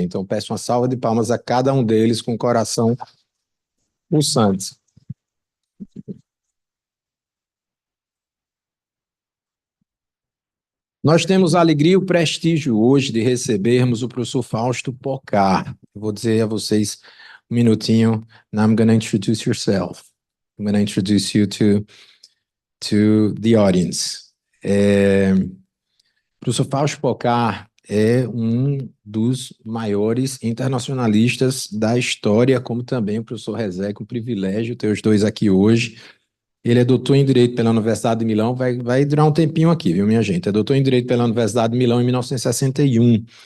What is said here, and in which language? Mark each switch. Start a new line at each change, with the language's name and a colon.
Portuguese: Então, peço uma salva de palmas a cada um deles com o coração pulsante. Nós temos a alegria e o prestígio hoje de recebermos o professor Fausto Pocar. Eu vou dizer a vocês um minutinho.
English: Now I'm going to introduce yourself. I'm going to introduce you to the audience.
Portuguese: O professor Fausto Pocar é um dos maiores internacionalistas da história, como também o professor Rezec, um privilégio ter os dois aqui hoje. Ele é doutor em Direito pela Universidade de Milão, vai durar um tempinho aqui, viu, minha gente? É doutor em Direito pela Universidade de Milão em 1961.